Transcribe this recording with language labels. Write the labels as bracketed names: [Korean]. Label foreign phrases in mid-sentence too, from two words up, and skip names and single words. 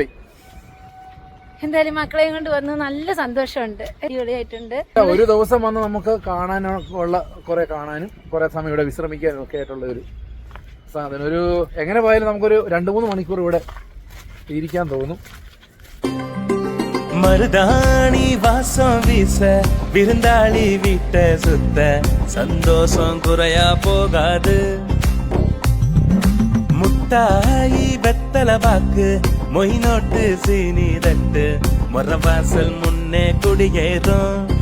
[Malayalam] എന്തായാലും മക്കളെയും കൊണ്ട് വന്ന് നല്ല സന്തോഷമുണ്ട്. അടിപൊളിയായിട്ടുണ്ട്. ഒരു ദിവസം വന്ന് നമുക്ക് കാണാനുള്ള കാണാനും കുറെ സമയം ഇവിടെ വിശ്രമിക്കാനും ഒക്കെ ആയിട്ടുള്ള ഒരു സാധനം. ഒരു എങ്ങനെ പോയാലും നമുക്കൊരു 2-3 മണിക്കൂർ ഇവിടെ ഇരിക്കാൻ തോന്നും. [Tamil] மருதாணி வாசம் வீச விருந்தாளி வீட்ட சுத்த சந்தோஷம் குறையா போகாது. முட்டாயி வெத்தல பாக்கு மொய் நோட்டு சீனி தட்டு மொரவாசல் முன்னே குடியேறும்.